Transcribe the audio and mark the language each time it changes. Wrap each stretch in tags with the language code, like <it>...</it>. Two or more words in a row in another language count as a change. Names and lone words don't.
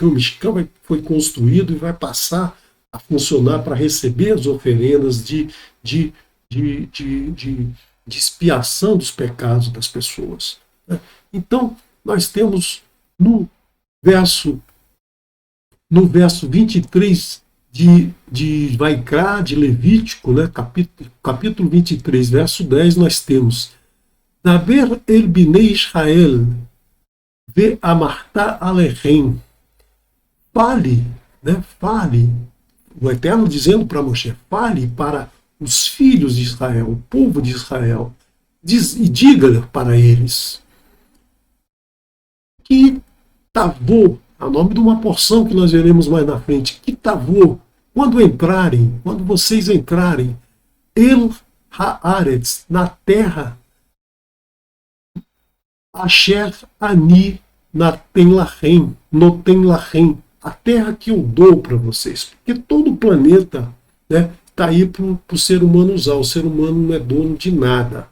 <pt>O Mishkan foi construído e vai passar a funcionar para receber as oferendas de, de expiação dos pecados das pessoas. Né? Então, nós temos verso, no verso 23 de Vaikra, de Levítico, né? capítulo 23, verso 10, nós temos</pt> <he>דבר אל בני ישראל ואמרת אלהם.</he> <pt>Fale, né? Fale, o Eterno dizendo para Moshe, fale para os filhos de Israel, o povo de Israel, e diga para eles que Tavô, a nome de uma porção que nós veremos mais na frente, que Tavô, quando vocês entrarem,</pt> <he>אל הארץ,</he> <pt>na terra,</pt> <he>אשר אני נתן לכם, נותן לכם,</he> <pt>a terra que eu dou para vocês, porque todo o planeta, né, está aí para o ser humano usar, o ser humano não é dono de nada.</pt>